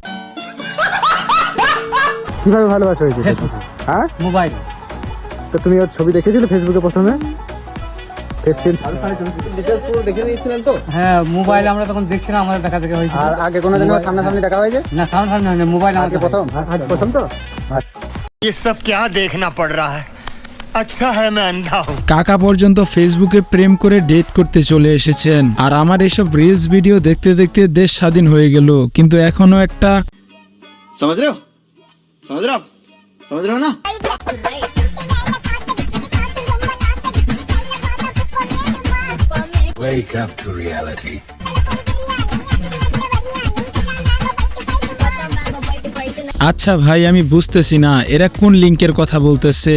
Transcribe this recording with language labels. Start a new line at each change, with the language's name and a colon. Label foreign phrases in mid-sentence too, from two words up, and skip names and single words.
Bangla: কিভাবে ভালোবাসা হয়েছে? হ্যাঁ, মোবাইল। তো তুমি ওর ছবি দেখেছিলে ফেসবুকে প্রথমে? হ্যাঁ, মোবাইল আমরা তখন দেখছিলাম, আমাদের দেখা দেখা হয়েছে। আর আগে কোনোদিন সামনাসামনি দেখা হয়েছে? না, সামনাসামনি না, মোবাইল আমাকে প্রথম। আজ প্রথম তো?
Hindi: ये सब क्या देखना पड़ रहा है? अच्छा है मैं अंधा हूँ।
Bangla: কাকা পর্যন্ত ফেসবুকে প্রেম করে ডেট করতে চলে এসেছেন, আর আমার এসব
English: reels video
Bangla: দেখতে দেখতে দেশ স্বাধীন হয়ে গেল, কিন্তু এখনো একটা
Hindi: समझ रहे हो आप? समझ रहे हो ना?
English: Wake up to reality.
Bangla: আচ্ছা ভাই, আমি বুঝতেছি না এরা কোন লিংকের কথা বলতেছে।